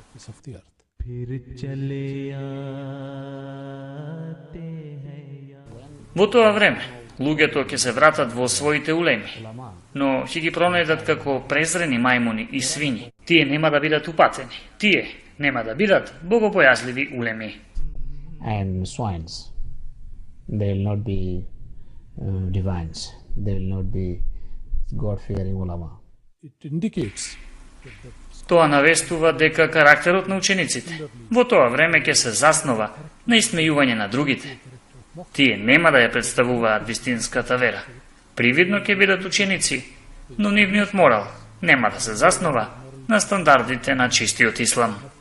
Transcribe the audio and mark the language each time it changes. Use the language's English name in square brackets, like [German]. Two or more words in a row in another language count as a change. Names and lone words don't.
[Macedonian] Во тоа време, луѓето ќе се вратат во своите улеми, но ќе ги пронајдат како презрени мајмуни и свињи. Тие нема да бидат упатени, тие нема да бидат богобојазливи улеми. [English] And swines, they will not be divines, they will not be God-fearing ulama. It indicates [Macedonian] Тоа навестува дека карактерот на учениците во тоа време ќе се заснова на исмејување на другите. Тие нема да ја представуваат вистинската вера. Привидно ќе бидат ученици, но нивниот морал нема да се заснова на стандардите на чистиот ислам.